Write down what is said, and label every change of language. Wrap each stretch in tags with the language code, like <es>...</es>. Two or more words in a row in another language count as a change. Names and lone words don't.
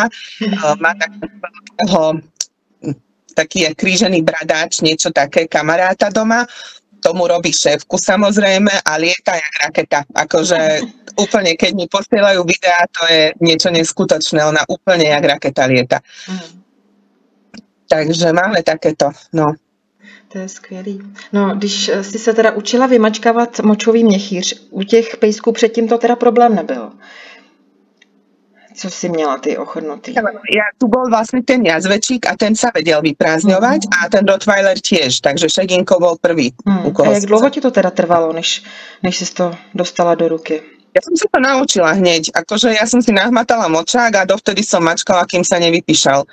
<sk>Má taký krížený bradáč, niečo také, kamaráta doma. Tomu robí šéfku samozrejme a lieta jak raketa. Akože úplne, keď mi posielajú videá, to je niečo neskutočné. Ona úplne jak raketa lieta. Takže máme takéto, no.</sk> <cs>To je skvělý. No, když jsi se teda učila vymačkávat močový měchýř, u těch pejsků předtím to teda problém nebyl. Co jsi měla ty ochrnutý?</cs> <sk>Tu bol vlastne ten jazvečík a ten sa vedel vyprázdňovať a ten Rottweiler tiež, takže Šeginko bol prvý.</sk> <cs>A jak dlouho ti to teda trvalo, než jsi to dostala do ruky?</cs> <sk>Ja som sa to naučila hneď, akože ja som si nahmatala močák a dovtedy som mačkala, kým sa nevypíšal.</sk>